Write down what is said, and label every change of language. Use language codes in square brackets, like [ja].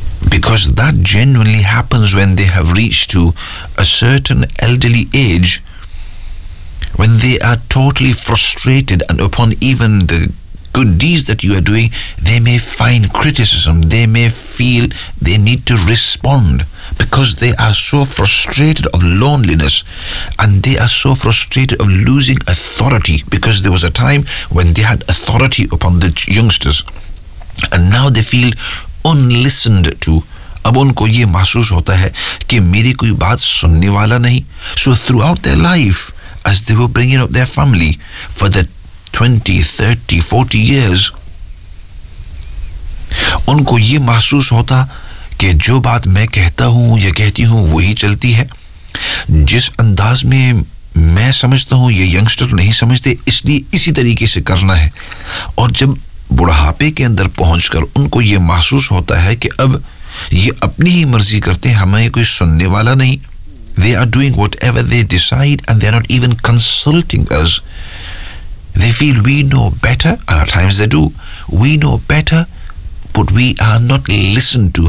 [en] Because that genuinely happens when they have reached to a certain elderly age, when they are totally frustrated, and upon even the good deeds that you are doing, they may find criticism, they may feel they need to respond, because they are so frustrated of loneliness, and they are so frustrated of losing authority, because there was a time when they had authority upon the youngsters, and now they feel unlistened to. [hi] अब उनको ये महसूस होता है कि मेरी कोई बात सुनने वाला नहीं. [en] So throughout their life, as they were bringing up their family for the 20, 30, 40 years, [hi] उनको ये महसूस होता कि जो बात मैं कहता हूँ या कहती हूँ वही चलती है. जिस अंदाज में मैं समझता हूँ ये यंगस्टर नहीं समझते, इसलिए इसी तरीके से करना है. और जब बुढ़ापे के अंदर पहुँच कर उनको ये महसूस होता है कि अब ये अपनी ही मर्जी करते हैं, हमें कोई सुनने वाला नहीं. [en] They are doing whatever they decide and they are not even consulting us. They feel we know better, and at times they do. We know better, but we are not listened to.